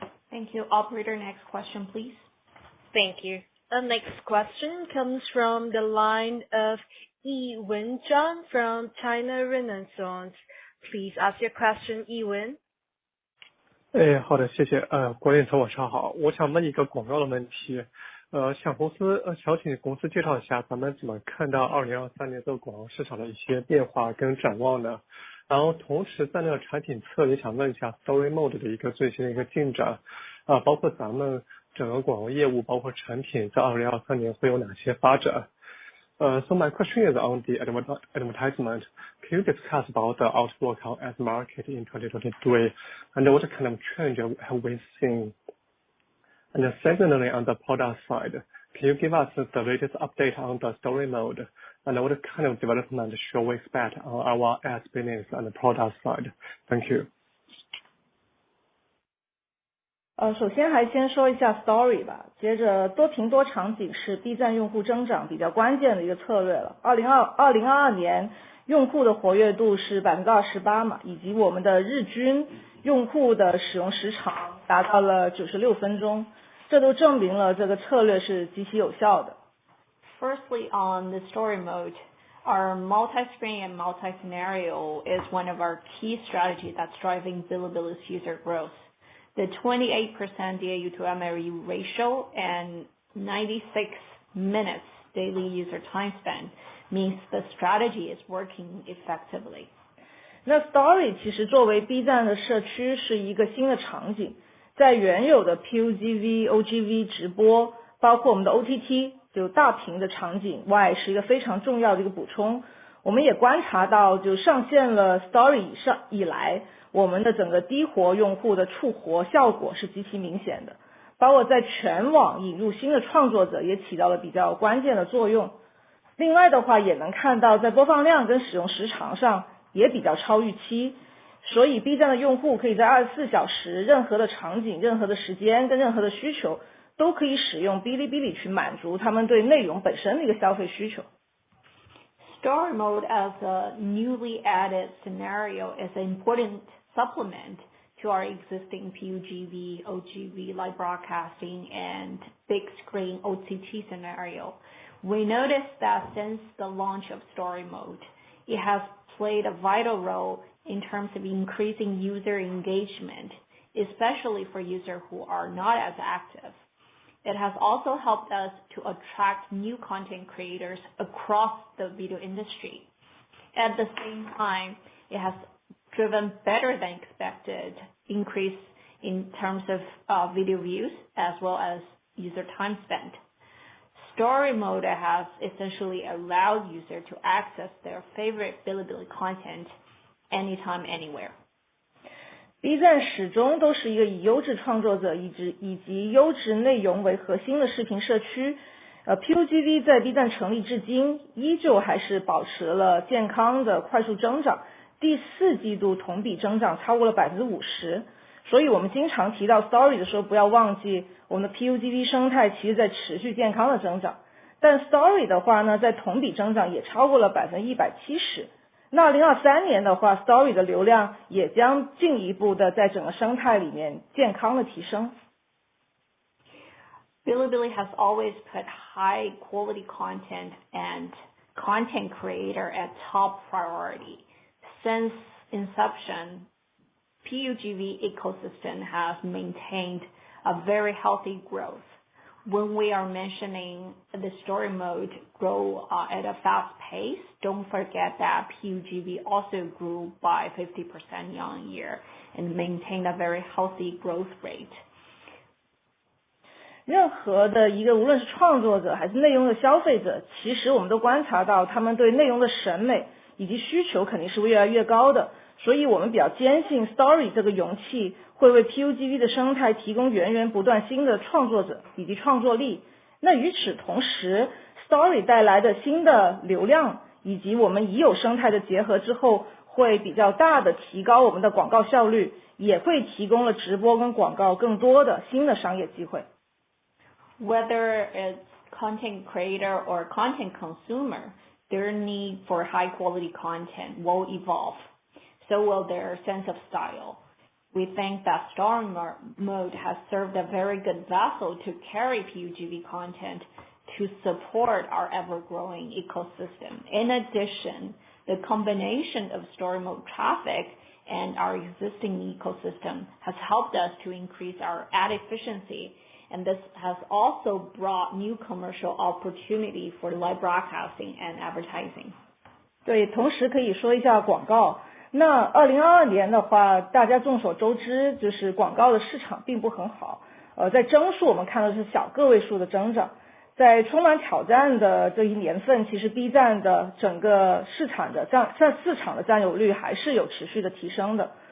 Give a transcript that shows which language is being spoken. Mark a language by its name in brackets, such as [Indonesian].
[English] Thank you. Operator, next question, please. Thank you. The next question comes from the line of Yiwen Zhang from China Renaissance. Please ask your question, Yiwen. [Chinese] 好的，谢谢。管理层晚上好，我想问一个广告的问题。想请公司介绍一下咱们怎么看到2023年这个广告市场的一些变化跟展望呢？然后同时在那个产品侧也想问一下 Story Mode 的一个最新的一个进展，包括咱们整个广告业务包括产品在2023年会有哪些发展？ [English] So my question is on the advertisement. Can you discuss about the outlook on ad market in 2023 and what kind of trend have we seen? And secondly, on the product side, can you give us the latest update on the Story Mode and what kind of development should we expect on our ad business and the product side? Thank you. [Chinese] 首先还先说一下 Story 吧，接着多屏多场景是 B 站用户增长比较关键的一个策略了。 2022年用户的活跃度是 28% 嘛，以及我们的日均用户的使用时长达到了96分钟，这都证明了这个策略是极其有效的。 [English] Firstly, on the story mode, our multi-screen and multi-scenario is one of our key strategies that's driving Bilibili's user growth. The 28% DAU to MAU ratio and 96 minutes daily user time spent means the strategy is working effectively. [Chinese] 那 Story 其实作为 B 站的社区是一个新的场景，在原有的 PUGV、OGV 直播，包括我们的 OTT 就大屏的场景外，是一个非常重要的一个补充。我们也观察到，就上线了 Story 以来，我们的整个低活用户的触活效果是极其明显的，包括在全网引入新的创作者也起到了比较关键的作用。另外的话也能看到在播放量跟使用时长上也比较超预期，所以 B 站的用户可以在24小时任何的场景、任何的时间跟任何的需求都可以使用哔哩哔哩去满足他们对内容本身的一个消费需求。 [English] Story mode as a newly added scenario is an important supplement to our existing PUGV, OGV, live broadcasting, and big screen OTT scenario. We noticed that since the launch of Story Mode, it has played a vital role in terms of increasing user engagement, especially for users who are not as active. It has also helped us to attract new content creators across the video industry. At the same time, it has driven better than expected increase in terms of video views as well as user time spent. Story Mode has essentially allowed users to access their favorite Bilibili content anytime, anywhere. [Chinese] B 站始终都是一个以优质创作者以及优质内容为核心的视频社区。 PUGV 在 B 站成立至今，依旧还是保持了健康的快速增长，第4季度同比增长超过了 50%。所以我们经常提到 Story 的时候，不要忘记我们的 PUGV 生态其实在持续健康的增长。但 Story 的话呢，在同比增长也超过了 170%。那2023年的话 ，Story 的流量也将进一步的在整个生态里面健康的提升。 [English] Bilibili has always put high quality content and content creator at top priority. Since inception, PUGV ecosystem has maintained a very healthy growth. When we are mentioning the Story Mode grow at a fast pace, don't forget that PUGV also grew by 50% year on year and maintained a very healthy growth rate. [Chinese] 任何的一个无论是创作者还是内容的消费者，其实我们都观察到他们对内容的审美以及需求肯定是越来越高的，所以我们比较坚信 Story 这个容器会为 PUGV 的生态提供源源不断新的创作者以及创作力。那与此同时 Story 带来的新的流量以及我们已有生态的结合之后，会比较大的提高我们的广告效率，也会提供了直播跟广告更多的新的商业机会。 [English] Whether it's content creator or content consumer, their need for high quality content will evolve. So will their sense of style. We think that Story Mode has served a very good vessel to carry PUGV content to support our ever-growing ecosystem. In addition, the combination of Story Mode traffic and our existing ecosystem has helped us to increase our ad efficiency, and this has also brought new commercial opportunity for live broadcasting and advertising. [Chinese] 对，同时可以说一下广告。那2022年的话，大家众所周知，就是广告的市场并不很好。在增速我们看到是小个位数的增长。在充满挑战的这一年份，其实 B 站的整个市场的占有率还是有持续的提升的。